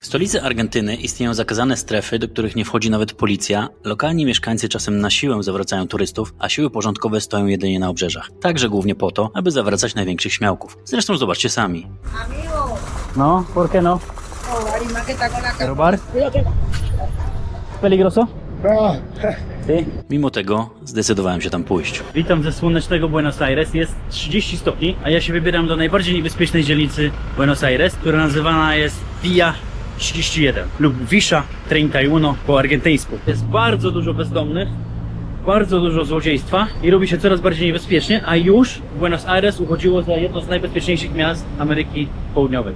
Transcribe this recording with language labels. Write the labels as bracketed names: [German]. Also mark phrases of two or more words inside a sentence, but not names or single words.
[Polish] W stolicy Argentyny istnieją zakazane strefy, do których nie wchodzi nawet policja. Lokalni mieszkańcy czasem na siłę zawracają turystów, a siły porządkowe stoją jedynie na obrzeżach. Także głównie po to, aby zawracać największych śmiałków. Zresztą zobaczcie sami. [Spanish] No, ¿por qué no? ¿Robar? ¿Peligroso? Sí. [Polish] Mimo tego zdecydowałem się tam pójść. Witam ze słonecznego Buenos Aires. Jest 30 stopni, a ja się wybieram do najbardziej niebezpiecznej dzielnicy Buenos Aires, która nazywana jest Villa 31 lub Villa 31 po argentyńsku. Jest bardzo dużo bezdomnych, bardzo dużo złodziejstwa i robi się coraz bardziej niebezpiecznie, a już Buenos Aires uchodziło za jedno z najbezpieczniejszych miast Ameryki Południowej.